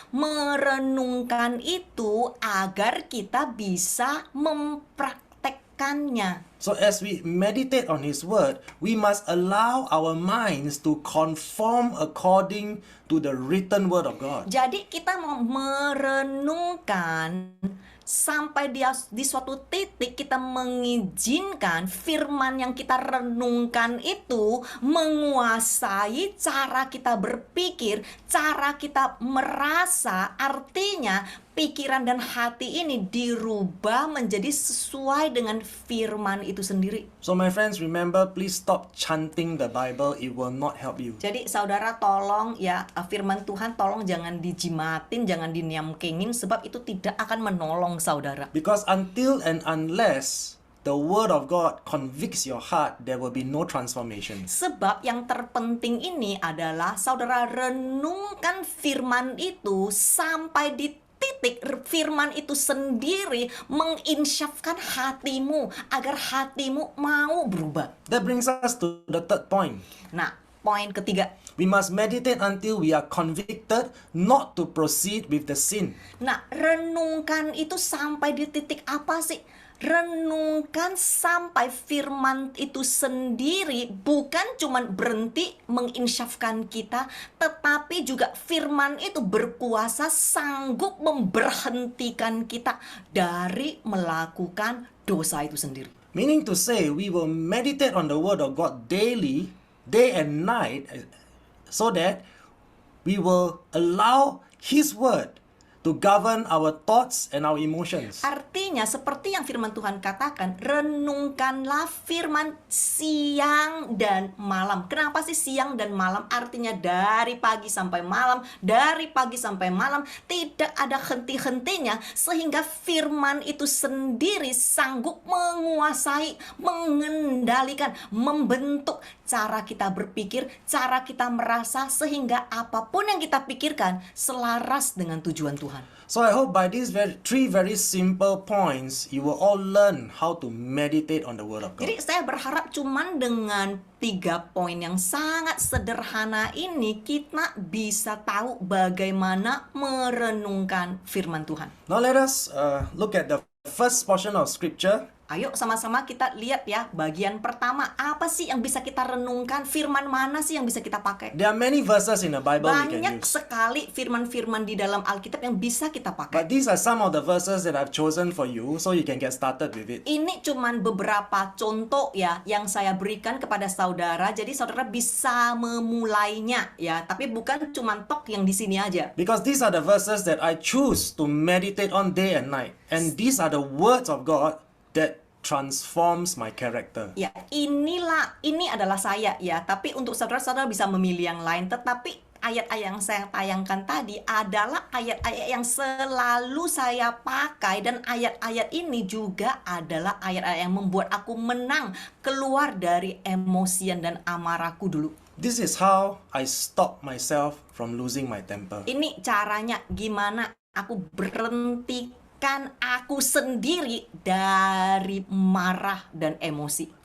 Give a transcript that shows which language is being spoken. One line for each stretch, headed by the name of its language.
Indonesian: Merenungkan itu agar kita bisa mempraktekkannya.
English: So as we meditate on His Word, we must allow our minds to conform according to the written Word of God.
Indonesian: Jadi kita mau merenungkan sampai di suatu titik kita mengizinkan firman yang kita renungkan itu menguasai cara kita berpikir, cara kita merasa. Artinya pikiran dan hati ini dirubah menjadi sesuai dengan firman itu sendiri.
English: So my friends, remember, please stop chanting the Bible. It will not help you.
Indonesian: Jadi saudara tolong ya, firman Tuhan tolong jangan dijimatin, jangan diniamkengin, sebab itu tidak akan menolong saudara.
English: Because until and unless the Word of God convicts your heart, there will be no transformation.
Indonesian: Sebab yang terpenting ini adalah saudara renungkan firman itu sampai di titik firman itu sendiri menginsyafkan hatimu agar hatimu mau berubah.
English: That brings us to the third point.
Indonesian: Nah, poin ketiga.
English: We must meditate until we are convicted not to proceed with the sin.
Indonesian: Nah, renungkan itu sampai di titik apa sih? Renungkan sampai firman itu sendiri bukan cuma berhenti menginsyafkan kita, tetapi juga firman itu berkuasa sanggup memberhentikan kita dari melakukan dosa itu sendiri.
English: Meaning to say, we will meditate on the Word of God daily, day and night, so that we will allow His Word to govern our thoughts and our emotions.
Indonesian: Artinya seperti yang firman Tuhan katakan, renungkanlah firman siang dan malam. Kenapa sih siang dan malam? Artinya dari pagi sampai malam, dari pagi sampai malam, tidak ada henti-hentinya, sehingga firman itu sendiri sanggup menguasai, mengendalikan, membentuk cara kita berpikir, cara kita merasa, sehingga apapun yang kita pikirkan selaras dengan tujuan Tuhan.
English: So I hope by these three very simple points, you will all learn how to meditate on the Word of God.
Indonesian: Jadi saya berharap cuman dengan 3 poin yang sangat sederhana ini kita bisa tahu bagaimana merenungkan firman Tuhan.
English: Now let us look at the first portion of scripture,
Indonesian: Ayo sama-sama kita lihat ya, bagian pertama, apa sih yang bisa kita renungkan? Firman mana sih yang bisa kita pakai?
English: there are many verses in the Bible we can
Indonesian: Banyak
English: use.
Indonesian: sekali firman-firman di dalam Alkitab yang bisa kita pakai.
English: But these are some of the verses that I've chosen for you so you can get started with it.
Indonesian: Ini cuman beberapa contoh ya yang saya berikan kepada saudara, jadi saudara bisa memulainya ya, tapi bukan cuman tok yang di sini aja.
English: Because these are the verses that I choose to meditate on day and night. And these are the words of God that transforms my character.
Indonesian: Ya, ini adalah saya ya, tapi untuk saudara-saudara bisa memilih yang lain, tetapi ayat-ayat yang saya tayangkan tadi adalah ayat-ayat yang selalu saya pakai, dan ayat-ayat ini juga adalah ayat-ayat yang membuat aku menang keluar dari emosian dan amarahku dulu.
English: This is how I stop myself from losing my temper.
Indonesian: Ini caranya gimana aku berhentikan aku sendiri dari marah dan emosi.